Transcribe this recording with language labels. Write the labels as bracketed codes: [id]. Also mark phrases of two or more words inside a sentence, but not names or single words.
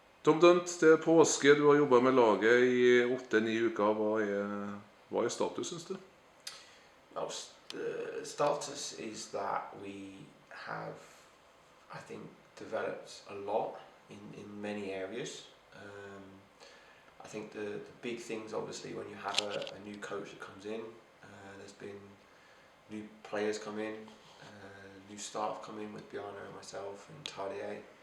[no] Tom Dent, det er påske. Du har jobbet med laget i 8-9 uker. Hva er status, synes du? [en] Well, the status is that we have, I think, developed a lot in many areas. I think the big things, obviously, when you have a new coach that comes in, there's been new players come in, new staff come in with Bjarne and myself and Tardier.